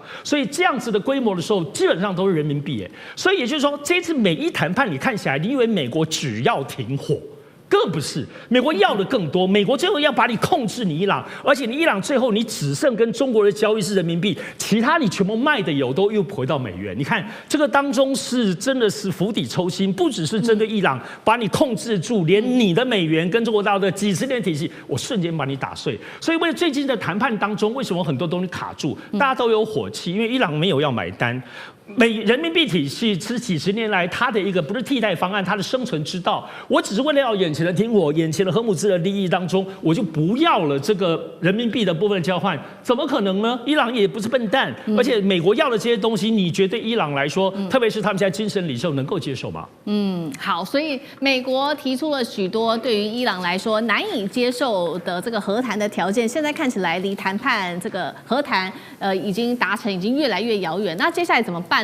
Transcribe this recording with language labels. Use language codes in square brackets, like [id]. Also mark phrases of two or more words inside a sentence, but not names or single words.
[zh] 所以這樣子的規模的時候，基本上都是人民幣。所以也就是說，這次美伊談判，你看起來，你以為美國只要停火？更不是，美國要的更多。美國最後要把你控制你伊朗，而且你伊朗最後你只剩跟中國的交易是人民幣，其他你全部賣的油都又回到美元。你看這個當中是真的是釜底抽薪，不只是針對伊朗把你控制住，連你的美元跟中國大陸的幾十年體系，我瞬間把你打碎。所以為最近的談判當中，為什麼很多東西卡住，大家都有火氣？因為伊朗沒有要買單。人民幣體系是幾十年來它的一個不是替代方案，它的生存之道。我只是為了要眼前的停火，眼前的荷姆斯的利益當中，我就不要了这個人民幣的部分交換，怎麼可能呢？伊朗也不是笨蛋，而且美國要的這些東西，你覺得伊朗來說，特別是他們現在精神領袖能夠接受嗎？好，所以美國提出了許多對於伊朗來說難以接受的這個和談的條件，現在看起來離談判這個和談已經達成，已經越來越遙遠。那接下來怎麼辦？